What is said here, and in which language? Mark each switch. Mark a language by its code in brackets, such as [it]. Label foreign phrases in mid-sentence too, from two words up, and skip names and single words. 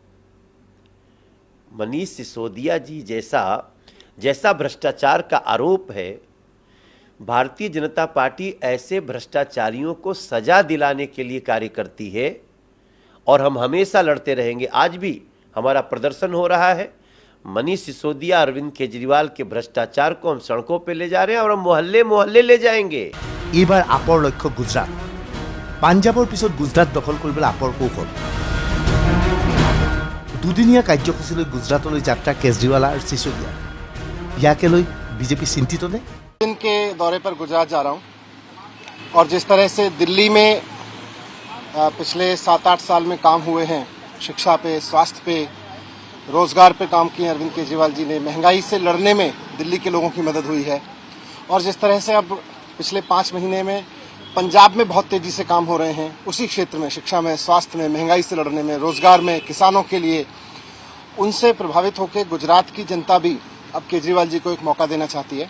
[hi] मनीष सिसोदिया जी जैसा भ्रष्टाचार का आरोप है, भारतीय जनता पार्टी ऐसे भ्रष्टाचारियों को सजा दिलाने के लिए कार्य करती है और हम हमेशा लड़ते रहेंगे। आज भी हमारा प्रदर्शन हो रहा है। मनीष सिसोदिया, अरविंद केजरीवाल के भ्रष्टाचार को हम सड़कों पे ले जा रहे हैं और हम मोहल्ले मोहल्ले ले जाएंगे। [as] এইবাৰ আপৰ লক্ষ্য গুজৰাট। পাঞ্জাবৰ পিছত গুজৰাট দখল কৰিবলৈ আপৰ কৌশল। দুদিনীয়া কাৰ্যসূচীলৈ গুজৰাটলৈ যাত্ৰা কেজৰিৱাল আৰু সিসোদিয়া ইয়াকে লৈ বিজেপি চিন্তিত নে? [hi] दिन के दौरे पर गुजरात जा रहा हूं और जिस तरह से दिल्ली में पिछले 7-8 साल में काम हुए हैं, शिक्षा पे, स्वास्थ्य पे, रोजगार पे काम किए अरविंद केजरीवाल जी ने, महंगाई से लड़ने में दिल्ली के लोगों की मदद हुई है। और जिस तरह से अब पिछले 5 महीने में पंजाब में बहुत तेजी से काम हो रहे हैं, उसी क्षेत्र में, शिक्षा में, स्वास्थ्य में, महंगाई से लड़ने में, रोजगार में, किसानों के लिए, उनसे प्रभावित होकर गुजरात की जनता भी अब केजरीवाल जी को एक मौका देना चाहती है।